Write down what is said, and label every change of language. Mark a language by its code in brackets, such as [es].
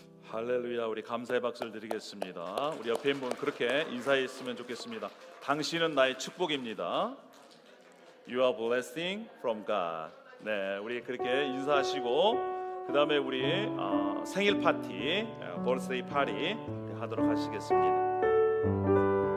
[ko] 할렐루야. 우리 감사의 박수를 드리겠습니다. 우리 옆에 있는 분 그렇게 인사했으면 좋겠습니다. 당신은 나의 축복입니다. [en] You are blessing from God. [ko] 네, 우리 그렇게 인사하시고 그 다음에 우리 생일 파티, birthday 파티 하도록 하시겠습니다.